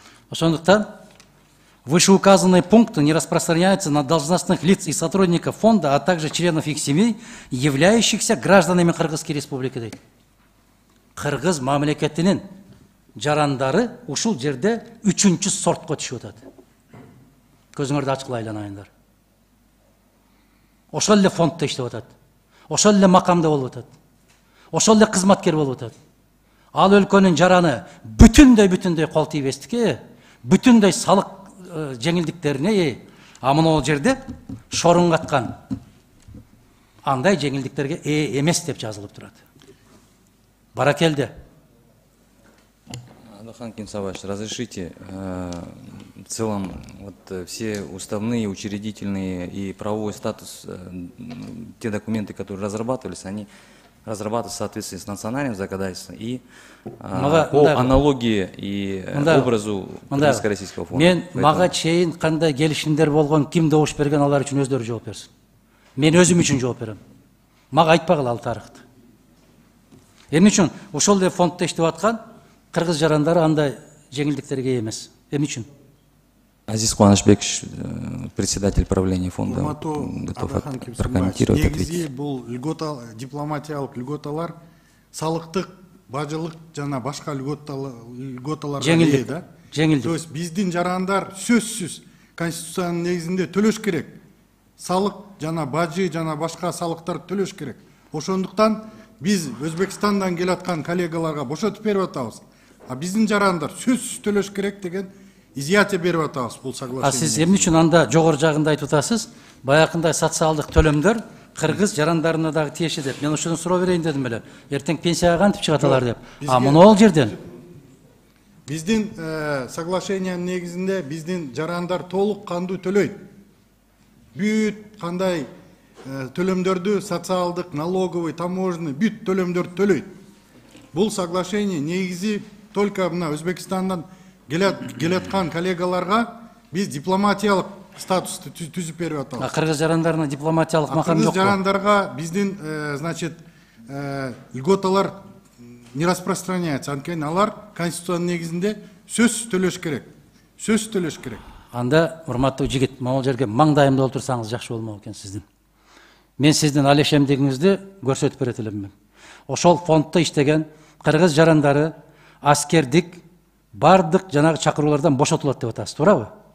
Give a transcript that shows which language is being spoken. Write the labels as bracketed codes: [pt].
[ky] Ошондуктан [ru] вышеуказанные пункты не распространяются на должностных лиц и сотрудников фонда, а также членов их семей, являющихся гражданами Кыргызской республики [ky] дейт. Кыргыз мамлекетинин жарандары ушул жерде 3-чү сортко түшүп атат. Көзүңөрдү ачкыла айланайындар. Ошол эле фонддо иштеп атат. Ошол эле макамда болуп атат. Ошол эле кызматкер болуп атат. Ал өлкөнүн жараны бүтүндөй кол тийбестикке, бүтүндөй салык жеңилдиктерине, а мына жерде шорун каткан андай жеңилдиктерге эмес деп жазылып турат. Баракелде. [ru] Алдахан Кинсабаевич, разрешите, в целом вот все уставные, учредительные и правовой статус, те документы, которые разрабатывались, они разрабатываются в соответствии с национальным законодательством и по аналогии и образу Кыргызско-российского фонда. [ky] Мен мага чейин кандай келишимдер болгон, ким добуш берген, алар үчүн өздөрү жооп берсин. Мен өзүм үчүн жооп берем. Мага айтпагыла ал тарыхты. Эмне үчүн ошол эле фонддо иштеп аткан кыргыз жарандары андай жеңилдиктерге эмес? Эмне үчүн? [ru] Азиз Кубанычбекович, председатель правления фонда, готов прокомментировать, ответить. [ky] Бул дипломатиялык льготалар, салыктык, бажылык жана башка льготаларга ээ да. Жеңилдик. То есть биздин жарандар сөзсүз конституциянын негизинде төлөш керек. Салык жана бажы жана башка салыктар төлөш керек. Ошондуктан биз Өзбекстандан келаткан коллегаларга бошотуп берип атабыз. А биздин жарандар сөзсүз төлөш керек деген изъятие берип атабыз бул соглашение. А сиз эмне үчүн анда жогору жагында айтып атасыз? Баякындай социалдык төлөмдөр кыргыз жарандарына дагы тиеши деп. Мен ошону суроо берейин дедим эле. Эртең пенсияга кантип чыгат алар деп. А мына жерден биздин соглашениянын негизинде биздин жарандар толук кандуу төлөйт. Бүт кандай төлөмдөрдү, социалдык, [ru] налоговый, таможенный, [ky] бүт төлөмдөрдү төлөйт. Бул соглашение негизи [ru] только [ky] мына Өзбекстандан келаткан коллегаларга биз дипломатиялык статусту түзүп берип атабыз. А кыргыз жарандарына дипломатиялык макам жокпу? Кыргыз жарандарга биздин [ru] значит [ky] льготалар [ru] не распространяется. [ky] Анткени алар конституциянын негизинде сөзсүз төлөш керек. Сөзсүз төлөш керек. Анда урматтуу жигит, могул жерге маңдайымда олтурсаңыз жакшы болмок экен сиздин. Мен сиздин ал ишемдигиңизди көрсөтүп берет элемин. Ошол фонддо иштеген кыргыз жарандары аскердик бардык жанагы чакыруулардан бошотулат деп атасыз, туурабы?